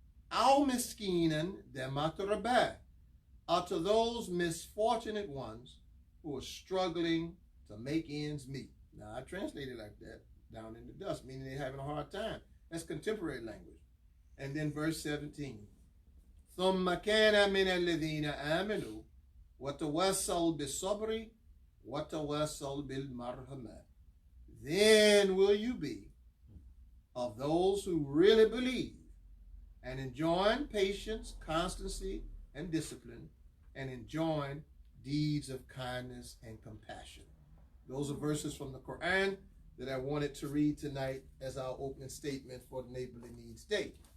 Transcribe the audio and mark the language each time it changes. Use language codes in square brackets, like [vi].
[ar] Al miskinan de makrabah, [en] are to those misfortunate ones who are struggling to make ends meet. Now, I translated like that, down in the dust, meaning they're having a hard time. That's contemporary language. And then verse 17. [ar] ثم كان من الذين آمنوا وتواصوا بالصبر وتواصوا بالمرحمة. [en] Then will you be of those who really believe and enjoin patience, constancy, and discipline, and enjoin deeds of kindness and compassion. Those are verses from the Quran that I wanted to read tonight as our opening statement for the Neighborly Needs Day.